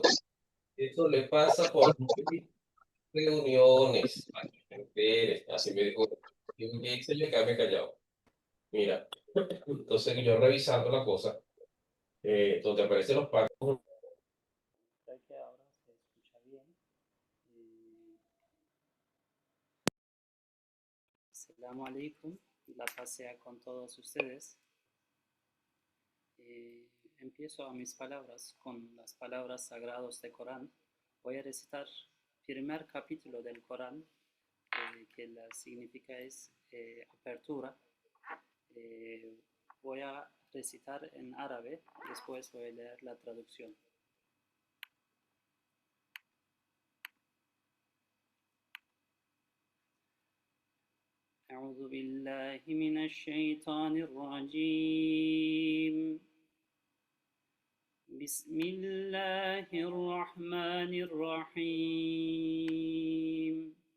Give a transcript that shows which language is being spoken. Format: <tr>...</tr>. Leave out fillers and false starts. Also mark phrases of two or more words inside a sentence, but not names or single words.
<es>Eso le pasa por reuniones. Así me dijo. Y me dice yo quedarme callado. Mira, entonces yo revisando la cosa, donde aparecen los pagos. Creo que ahora se escucha bien.</es> <ar>السلام عليكم.</ar> <es>La paz sea con todos ustedes. Empiezo a mis palabras con las palabras sagradas del Corán. Voy a recitar el primer capítulo del Corán, que la significa es apertura. Voy a recitar en árabe, después voy a leer la traducción.</es> <ar>أعوذ بالله من الشيطان الرجيم بسم الله الرحمن الرحيم</ar>